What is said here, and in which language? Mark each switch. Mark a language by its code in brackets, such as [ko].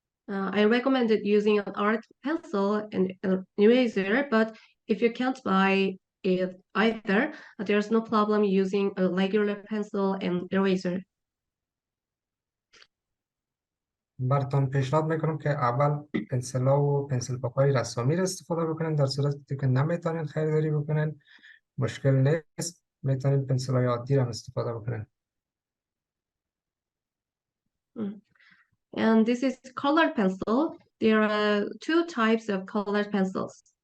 [en] I recommended using an art pencil and an eraser, but if you can't buy it either, there's no problem using a regular pencil and eraser. [fa] براتون پیشنهاد میکنم که اول پنسل ها و پنسل پاک های رسامی را استفاده بکنین. در صورتی که نمیتونین خریداری بکنین مشکل نیست، میتونین پنسل های عادی را استفاده بکنین. [en] And this is colored pencil. There are two types of colored pencils.